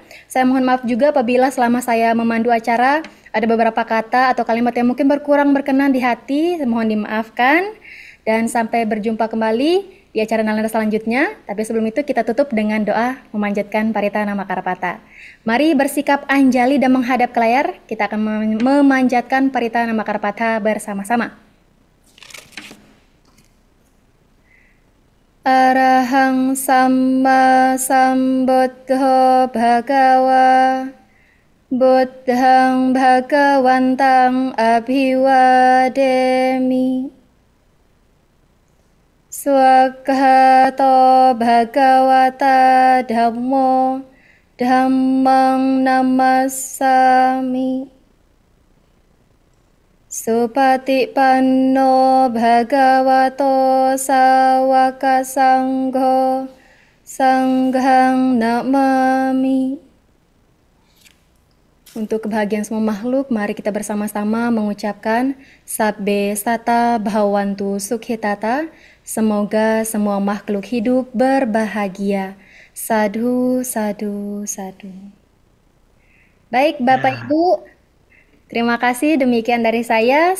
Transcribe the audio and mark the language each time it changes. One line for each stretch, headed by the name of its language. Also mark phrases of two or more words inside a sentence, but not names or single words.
Indonesian: Saya mohon maaf juga apabila selama saya memandu acara ada beberapa kata atau kalimat yang mungkin berkurang berkenan di hati, mohon dimaafkan. Dan sampai berjumpa kembali di acara Nalanda selanjutnya. Tapi sebelum itu kita tutup dengan doa memanjatkan Paritana Makarapata. Mari bersikap Anjali dan menghadap ke layar. Kita akan memanjatkan Paritana Makarapata bersama-sama.
Pali: Arahang Samma Sambuddho Bhagawa Buddhang Bhagawantang Abhiwademi Swakhato Bhagawata Dhammo Dhammang Namassami Supatipanno Bhagavato Sawaka Sangho Sanghang Namami.
Indonesian: Untuk kebahagiaan semua makhluk, mari kita bersama-sama mengucapkan
Pali: Sabbe Sata Bhavantu Sukhitata.
Indonesian: Semoga semua makhluk hidup berbahagia.
Pali: Sadhu, sadhu, sadhu.
Indonesian: Baik Bapak Ibu, terima kasih, demikian dari saya.